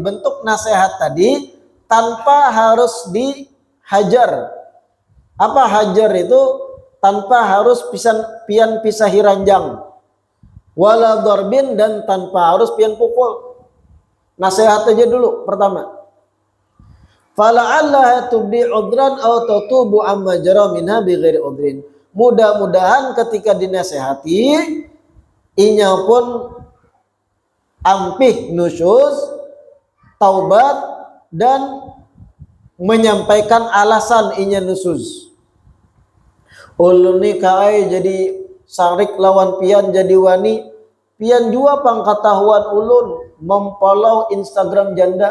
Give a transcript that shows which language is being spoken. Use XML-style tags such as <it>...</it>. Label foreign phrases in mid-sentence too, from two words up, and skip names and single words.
<id>Bentuk nasihat tadi tanpa harus dihajar. Apa hajar itu?</id> <bjn>Tanpa harus pian pisahi ranjang.</bjn> <ar>ولا ضرب,</ar> <id>dan tanpa harus pian pukul. Nasihat aja dulu pertama.</id> <ar>فلعلها تبدي عذرا أو تتوب عما جرى منها بغير عذر.</ar> <id>Mudah-mudahan ketika dinasehati inya pun ampih nusyuz, taubat, dan menyampaikan alasan inya nusyuz.</id> <bjn>Ulun ni kaai jadi sarik lawan pian jadi wani, pian jua pangkatahuan ulun memfollow Instagram janda.</bjn>